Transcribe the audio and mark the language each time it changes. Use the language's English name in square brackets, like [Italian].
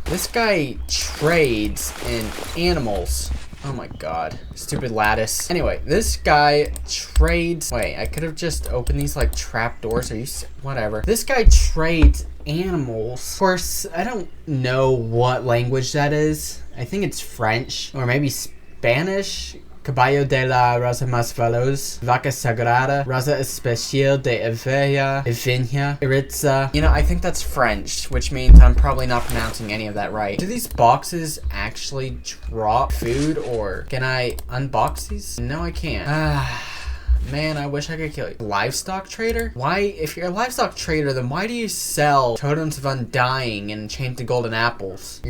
[English] This guy trades in animals. Oh my god. Stupid lattice. Anyway, this guy trades... Wait, I could have just opened these like trap doors. Are you... Whatever. This guy trades animals. Of course, I don't know what language that is. I think it's French or maybe Spanish. [Spanish] Caballo de la raza más veloz, vaca sagrada, raza especial de Evea, Evinia, Iritza. [English] You know, I think that's French, which means I'm probably not pronouncing any of that right. Do these boxes actually drop food, or can I unbox these? No, I can't. Man, I wish I could kill you. Livestock trader? Why, if you're a livestock trader, then why do you sell totems of undying and enchanted golden apples?